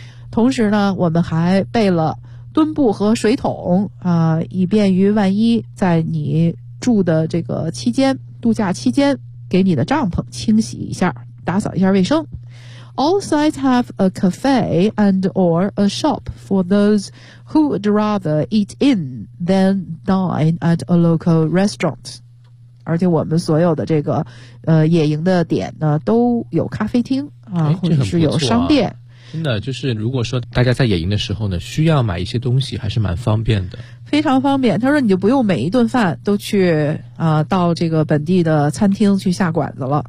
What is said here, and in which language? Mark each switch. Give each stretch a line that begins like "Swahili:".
Chinese: 同时呢，我们还备了墩布和水桶以便于万一在你住的这个期间，度假期间，给你的帐篷清洗一下，打扫一下卫生。
English: All sites have a cafe and or a shop for those who would rather eat in than dine at a local restaurant。
Chinese: 而且我们所有的这个野营的点呢都有咖啡厅或者是有商店。真的就是如果说大家在野营的时候呢需要买一些东西还是蛮方便的，非常方便。他说你就不用每一顿饭都去到这个本地的餐厅去下馆子了，